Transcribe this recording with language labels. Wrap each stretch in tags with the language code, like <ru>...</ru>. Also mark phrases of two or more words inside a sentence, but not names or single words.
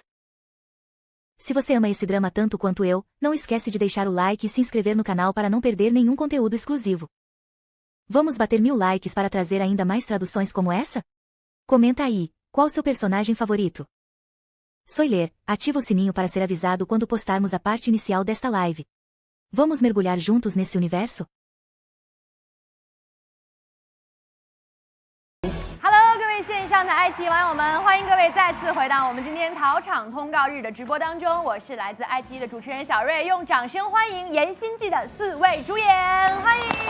<pt>Se você ama esse drama tanto quanto eu, não esquece de deixar o like e se inscrever no canal para não perder nenhum conteúdo exclusivo. Vamos bater 1000 likes para trazer ainda mais traduções como essa? Comenta aí, qual seu personagem favorito? Spoiler, ativa o sininho para ser avisado quando postarmos a parte inicial desta live. Vamos mergulhar juntos nesse universo?</pt> <zh>Hello， 各位线上的爱奇艺网友们，欢迎各位再次回到我们今天考场通告日的直播当中。我是来自爱奇艺的主持人小瑞，用掌声欢迎《言心计》的4位主演，欢迎。</zh>